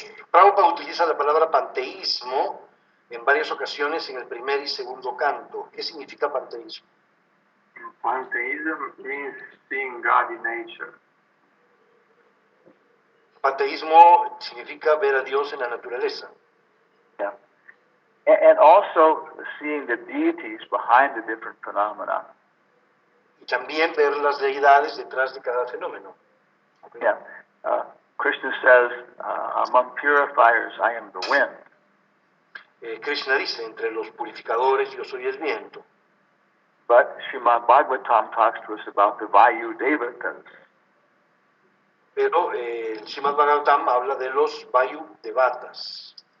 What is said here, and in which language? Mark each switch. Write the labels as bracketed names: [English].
[Spanish] Prabhupada utiliza la palabra panteísmo en varias ocasiones en el primer y segundo canto. ¿Qué significa panteísmo? [English] Pantheism means seeing God in nature. [Spanish] Panteísmo significa ver a Dios en la naturaleza. [English] Yeah. And also seeing the deities behind the different phenomena. [Spanish] Y también ver las deidades detrás de cada fenómeno. [English] Okay. Yeah. Krishna says, among purifiers, I am the wind. [Spanish] Krishna dice, entre los purificadores yo soy el viento. [English] But Srimad Bhagavatam talks to us about the Vayu Devatas. [Spanish] Pero el Srimad Bhagavatam habla de los Vayu Devatas.